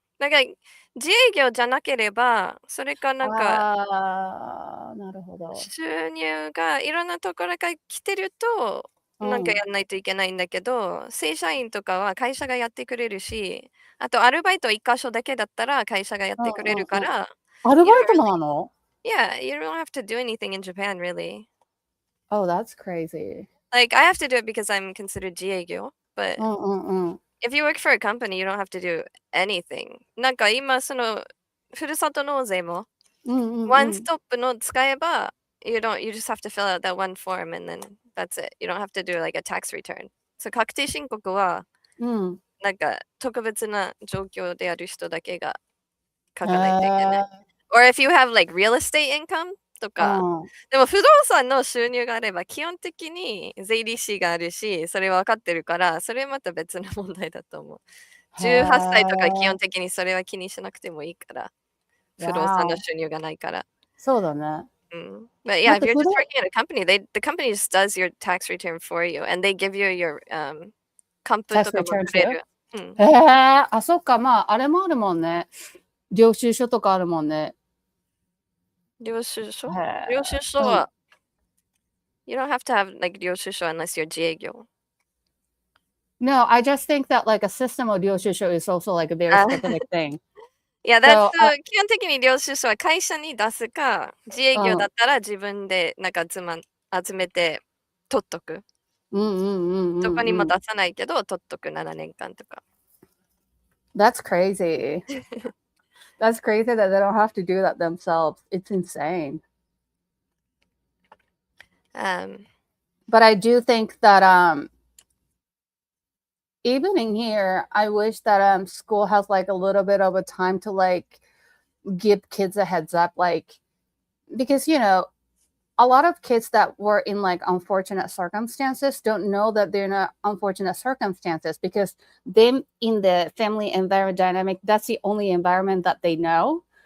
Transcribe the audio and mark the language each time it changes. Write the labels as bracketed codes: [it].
[ja] だから自営業じゃなければ、それかなんかああ、なるほど。収入がいろんなところから来てると、なんかやんないといけないんだけど、正社員とかは会社がやってくれるし、あとアルバイト1箇所だけだったら会社がやってくれるから、アル [en] you [ja] バ [en] don't [ja] イトも [en] really [ja] なの？ [en] yeah, you don't have to do anything in Japan really. Oh, that's crazy. Like I have to do it because I'm considered 自営業, but [ja] うんうんうん。 [en] if you work for a company, you don't have to do anything. [ja] なんか今そのふるさと納税もone stop の使えば [en] you just have to fill out that one form and then that's it. You don't have to do like a tax return. So [ja] 確定申告はなんか特別な状況である人だけが書かないといけない。 [en] Or if you have like real estate income [ja] とか、でも不動産の収入があれば基本的に税理士があるし、それ分かってるから、それまた別の問題だと思う。 18歳とか基本的にそれは気にしなくてもいいから。不動産の収入がないから。そうだね。 [en] But yeah, if you're just working at a company, the company just does your tax return for you and they give you your 還付 [ja] とかもくれる。へえ、あ、そっか、まあ、あれもあるもんね。領収書とかあるもんね。 [en] 領収書は、you don't have to have like 領収書 unless you're 自営業。 No, I just think that like a system of 領収書 is also like a very specific thing. [ja] いや、基本的に領収書は会社に出すか、自営業だったら自分でなんか集めて取っとく。どこにも出さないけど、取っとく7年間とか。 [en] That's crazy. That's crazy that they don't have to do that themselves. It's insane. But I do think that even in here, I wish that school has like a little bit of a time to like give kids a heads up, like, because you know, a lot of kids that were in like unfortunate circumstances don't know that they're in unfortunate circumstances because them in the family environment dynamic, that's the only environment that they know.